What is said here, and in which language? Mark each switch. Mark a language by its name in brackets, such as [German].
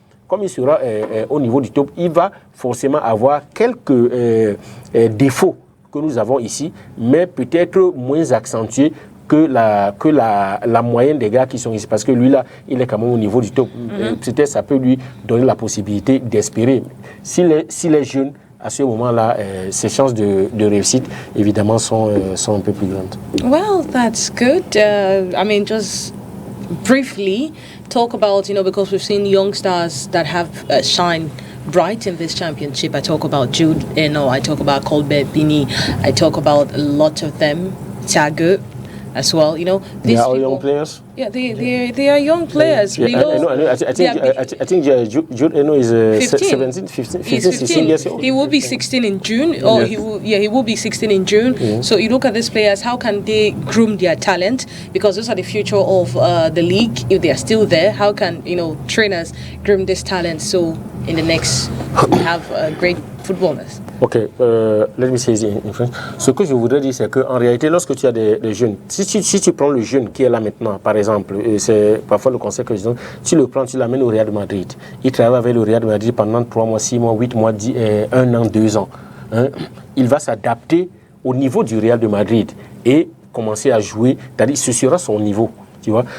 [French] Comme il sera au niveau du top, il va forcément avoir quelques défauts que nous avons ici, mais peut-être moins accentués que la moyenne des gars qui sont ici. Parce que lui, là, il est quand même au niveau du top. Peut-être ça peut lui donner la possibilité d'espérer. S'il est jeune, à ce moment-là, ses chances de réussite, évidemment, sont un peu plus grandes. [English] Well, that's good. I mean, just briefly talk about, because we've seen youngsters that have shined bright in this championship. I talk about Jude Eno, I talk about Colbert Bini, I talk about a lot of them, Thiago as well. You know, they are all young players. Yeah, they are young players. Yeah, I think Jude Eno is 15 years old. He will be 16 in June, or he will be 16 in June. Mm-hmm. So you look at these players, how can they groom their talent? Because those are the future of the league. If they are still there, how can trainers groom this talent? So in the next, we have great footballers. Ok, let me say it in French. [French] Ce que je voudrais dire, c'est qu'en réalité, lorsque tu as des jeunes, si tu prends le jeune qui est là maintenant, par exemple, c'est parfois le conseil que je donne, tu le prends, tu l'amènes au Real de Madrid. Il travaille avec le Real de Madrid pendant 3 mois, 6 mois, 8 mois, 1 an, 2 ans. Hein? Il va s'adapter au niveau du Real de Madrid et commencer à jouer, c'est-à-dire ce sera son niveau. Tu vois?